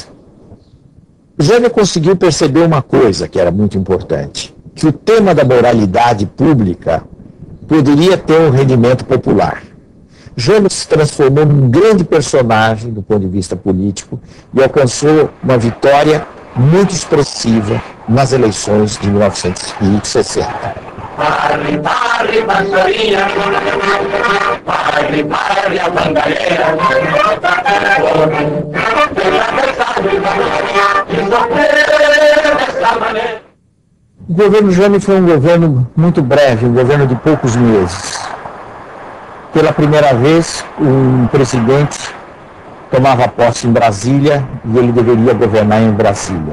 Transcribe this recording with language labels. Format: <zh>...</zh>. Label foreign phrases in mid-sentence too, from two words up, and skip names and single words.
<pt>Jânio conseguiu perceber uma coisa que era muito importante, que o tema da moralidade pública poderia ter um rendimento popular. Jânio se transformou num grande personagem do ponto de vista político e alcançou uma vitória muito expressiva nas eleições de 1960. Parli, parli, pastorina, parli, parli, a bandalera, o governo Jânio foi um governo muito breve, um governo de poucos meses. Pela primeira vez, um presidente tomava posse em Brasília e ele deveria governar em Brasília.</pt>